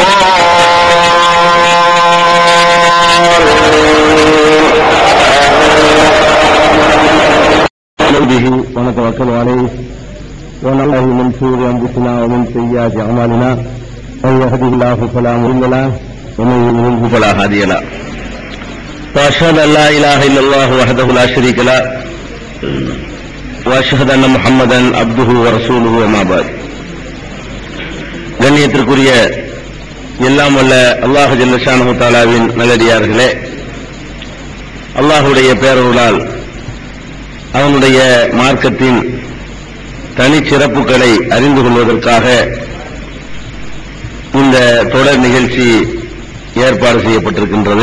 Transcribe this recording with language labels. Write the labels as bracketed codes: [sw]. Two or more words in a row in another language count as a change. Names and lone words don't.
[ar] به ونتوكل عليه ونعوذ من شرور انفسنا ومن سيئات اعمالنا من يهده الله فلا مضل له ومن يضلل فلا هادي له واشهد ان لا اله الا الله وحده لا شريك له واشهد ان محمدا عبده ورسوله وما بعد. [ta] கண்ணியத்திற்குரிய எல்லாம் வல்ல அல்லாஹ் [ar] جل شأنه تعالى [ta] நல்லடியார்களே, அல்லாஹ்வுடைய பேரருளால் அவனுடைய மார்க்கத்தின் தனிச்சிறப்புகளை அறிந்து கொள்வதற்காக இந்த தொடர் நிகழ்ச்சி ஏற்பாடு செய்யப்பட்டிருக்கின்றது.